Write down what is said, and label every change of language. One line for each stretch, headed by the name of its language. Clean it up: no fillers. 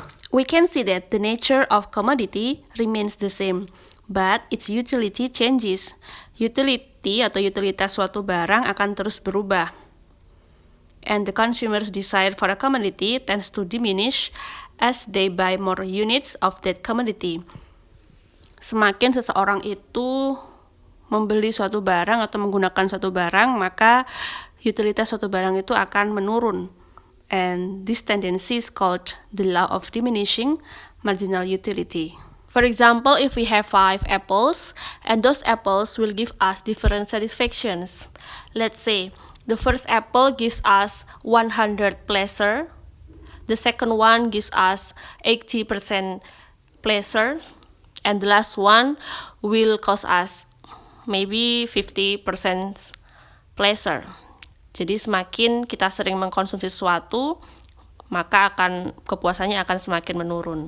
English: We can see that the nature of commodity remains the same, but its utility changes.
Indonesian: Utility atau utilitas suatu barang akan terus berubah.
English: And the consumer's desire for a commodity tends to diminish as they buy more units of that commodity.
Indonesian: Semakin seseorang itu membeli suatu barang atau menggunakan suatu barang, maka utilitas suatu barang itu akan menurun.
English: And this tendency is called the law of diminishing marginal utility. For example, if we have 5 apples, and those apples will give us different satisfactions. Let's say, the first apple gives us 100 pleasure, the second one gives us 80% pleasure, and the last one will cause us maybe 50% pleasure.
Indonesian: Jadi semakin kita sering mengkonsumsi sesuatu, maka kepuasannya akan semakin menurun.